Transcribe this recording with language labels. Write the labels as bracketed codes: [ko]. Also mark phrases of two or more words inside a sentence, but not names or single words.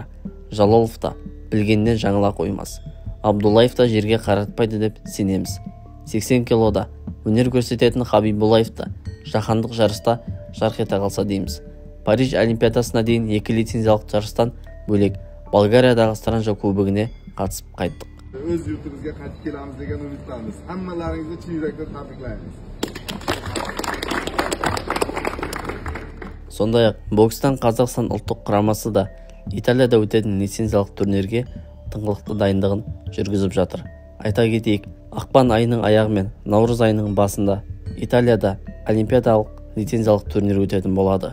[kk] Жалолов та білгеннен жаңыла қоймас. Абдуллаев та жерге қаратпайды деп сенеміз. 80 килода өнер көрсететін Хабибуллаев та жаһандық жарыста жарқ ете қалса дейміз. Париж Олимпиадасына дейін 2 лицензиялық жарыстан бөлек Болгариядағы Странжа кубогіне қатысып қайттық. [uz] Өз yurtimizga qaytib kelamiz degan umiddamiz. Hammalaringizni chin yurakdan tabriklaymiz. [kk] Сондай-ақ бокстан Қазақстан ұлттық құрамасы да Италияда өтетін лицензиялық турнирге тыңғылықты дайындығын жүргізіп жатыр. Айта кетейік, ақпан айының аяғы мен наурыз айының басында Италияда олимпиадалық лицензиялық турнир өтетін болады.